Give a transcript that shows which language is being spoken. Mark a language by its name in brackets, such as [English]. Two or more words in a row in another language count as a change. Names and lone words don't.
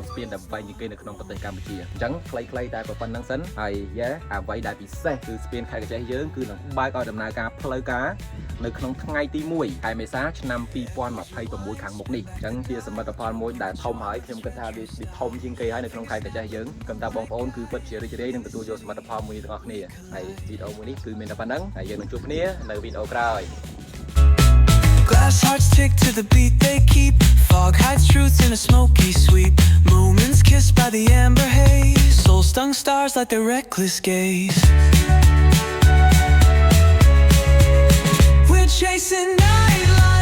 [Khmer] ស្ពានដែលបែងជាគេនៅក្នុងប្រទេសកម្ពុជាអញ្ចឹងខ្លីៗតែប៉ុណ្្នឹងសិនហើយយ៉ាអ្វីដែលពិសេសគឺស្ពានខេត្តកញ្ចេះយើងគឺនឹងបើកឲ្យដំណើរការផ្លូវការនៅក្នុងថ្ងៃទី1ខែមេសាឆ្នាំ2026ខាងមុខនេះអញ្ចឹងជាសមិទ្ធផលមួយដែលធំហើយខ្ញុំគិតថាវាធំជាងគេហើយនៅក្នុងខេត្តកញ្ចេះយើងគិតថាបងប្អូនគឺពិតជារីករាយនឹងទទួលយកសមិទ្ធផលមួយទាំងអស់គ្នាហើយវីដេអូមួយនេះគឺមានតែប៉ុណ្្នឹងហើយយើងនឹងជួបគ្នានៅវីដេអូក្រោយ [English] Glass hearts tick to the beat they keep. Fog hides truth in a smoky sweep. Moments kissed by the amber haze. Soul stung stars like their reckless gaze. We're chasing night.